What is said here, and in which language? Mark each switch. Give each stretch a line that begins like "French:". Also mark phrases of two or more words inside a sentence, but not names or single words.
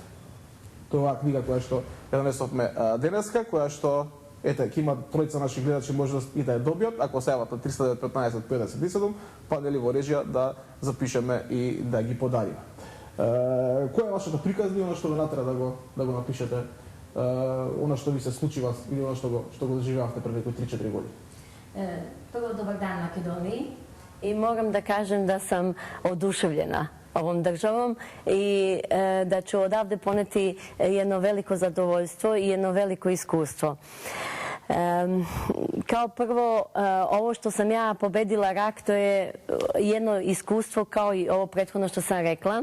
Macedonian: Тоа е книга која што ја донесовме денеска, која што ете, ќе има тројца наши гледачи може и да ја добијат, ако се јават на 315 57, па нели во режија да запишеме и да ги подариме. Која е вашата приказна и она што ве натера да го напишете? Она што ви се случи вас или она што го доживеавте пред некои 3-4 години?
Serbian: Прво, добар дан, Македонија. И морам да кажем да сам одушевljena ovom državom i da ću odavde poneti jedno veliko zadovoljstvo i jedno veliko iskustvo. Kao prvo, ovo što sam ja pobedila rak, to je jedno iskustvo kao i ovo prethodno što sam rekla.